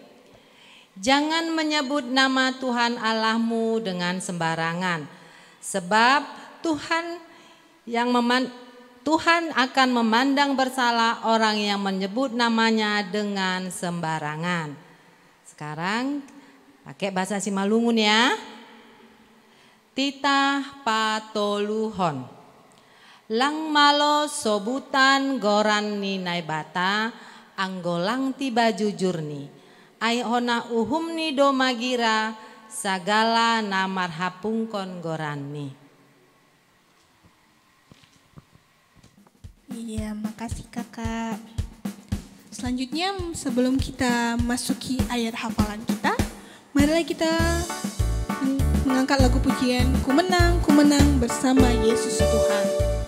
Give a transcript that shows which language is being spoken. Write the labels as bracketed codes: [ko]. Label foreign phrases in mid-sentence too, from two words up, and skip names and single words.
[id] Jangan menyebut nama Tuhan Allahmu dengan sembarangan, sebab Tuhan akan memandang bersalah orang yang menyebut namanya dengan sembarangan. Sekarang pakai bahasa Simalungun ya. [bts] Titah patoluhon. Lang malo sobutan goran ni naibata, anggolang tiba jujurni. Aihona uhumni do magira sagala namar hapungkon gorani. [id] Iya, makasih kakak. Selanjutnya sebelum kita masuki ayat hafalan kita, marilah kita mengangkat lagu pujian Ku menang bersama Yesus Tuhan.